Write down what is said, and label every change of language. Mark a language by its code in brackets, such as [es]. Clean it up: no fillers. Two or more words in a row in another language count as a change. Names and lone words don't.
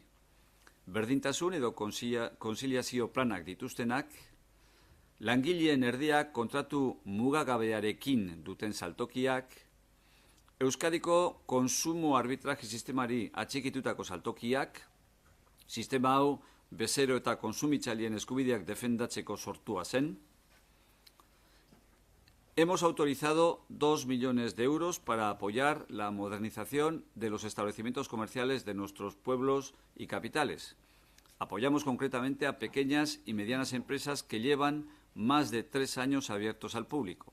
[eu] Berdintasun edo konziliazio planak dituztenak, langileen erdiak kontratu mugagabearekin duten saltokiak, Euskadiko konsumo arbitraje sistemari atxikitutako saltokiak, sistema hau bezero eta konsumitzaileen eskubideak defendatzeko sortua zen. [es] Hemos autorizado 2 millones de euros para apoyar la modernización de los establecimientos comerciales de nuestros pueblos y capitales. Apoyamos concretamente a pequeñas y medianas empresas que llevan más de 3 años abiertos al público.